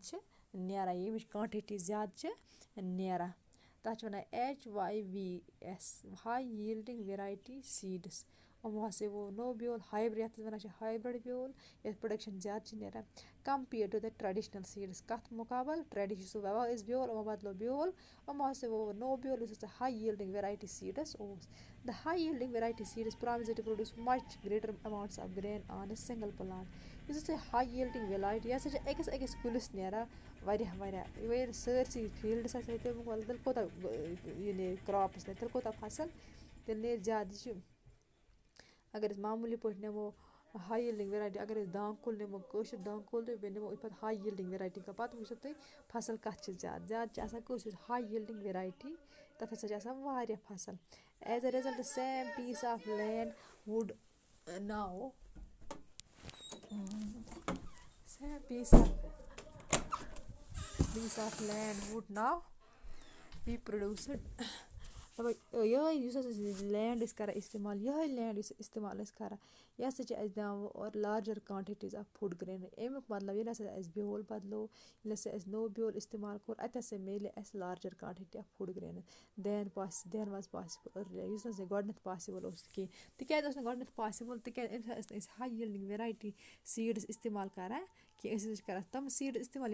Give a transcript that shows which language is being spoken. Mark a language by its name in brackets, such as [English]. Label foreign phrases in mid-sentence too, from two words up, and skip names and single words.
[Kashmiri] چھِ نیران ییٚمِچ کانٹِٹی زیادٕ چھِ نیران تَتھ چھِ وَنان HYVS [English] high yielding variety seeds [Kashmiri] یِمو ہسا ووٚو نوٚو بیول ہایبرڈ یَتھ أسۍ وَنان چھِ ہایبرڈ بیول یَتھ پرٛوڈَکشَن زیادٕ چھِ نیران [English] compared to the traditional seeds [Kashmiri] کَتھ مُقابل یُس سُہ وَوان ٲسۍ بیول یِمو بَدلو بیول یِمو ہسا ووٚو نوٚو بیول یُس ہسا [English] high yielding variety seeds [Kashmiri] اوس [English] the high yielding variety seed is promised to produce much greater amounts of grain on a single plant [Kashmiri] یُس ہسا [English] high yielding variety [Kashmiri] یہِ ہسا چھِ أکِس أکِس کُلِس نیران واریاہ ییٚلہِ سٲرسٕے فیٖلڈَس آسہِ تَمیُک مطلب تیٚلہِ کوٗتاہ یہِ نیرِ کرٛاپٕس نیرِ تیٚلہِ کوٗتاہ فصل تیٚلہِ نیرِ زیادٕ یہِ چھِ اگر أسۍ معموٗلی پٲٹھۍ نِمو [English] high yielding variety [Kashmiri] اگر أسۍ دانٛگ کُل نِمو کٲشُر دانٛگ کُل تہٕ بیٚیہِ نِمو أسۍ پَتہٕ [English] high yielding variety [Kashmiri] پَتہٕ وٕچھو تُہۍ فصل کَتھ چھِ زیادٕ چھِ آسان کٲشُر [English] high yielding variety [Kashmiri] تَتھ ہسا چھِ آسان واریاہ فصل [English] as a result same piece of land would now same piece of land would now be produced [Kashmiri] یِہوٚے یُس ہسا أسۍ لینڈ ٲسۍ کران اِستعمال یِہوٚے لینڈ یُس اِستعمال ٲسۍ کران یہِ ہسا چھِ اَسہِ دِوان [English] or larger quantities of food grain [Kashmiri] اَمیُک مطلب ییٚلہِ ہسا اَسہِ بیول بدلو ییٚلہِ ہسا اَسہِ نوٚو بیول اِستعمال کوٚر اَتہِ ہسا میلہِ اَسہِ [English] larger quantity of food grains then was possible earlier [Kashmiri] یُس نہٕ اَسہِ گۄڈٕنٮ۪تھ پاسِبٕل اوس کینٛہہ تِکیٛازِ اوس نہٕ گۄڈٕنٮ۪تھ پاسِبٕل تِکیٛازِ اَمہِ ساتہٕ ٲسۍ نہٕ أسۍ [English] high yielding variety seeds [Kashmiri] اِستعمال کران کہِ أسۍ ہسا چھِ کران تِم سیٖڈٕس اِستعمال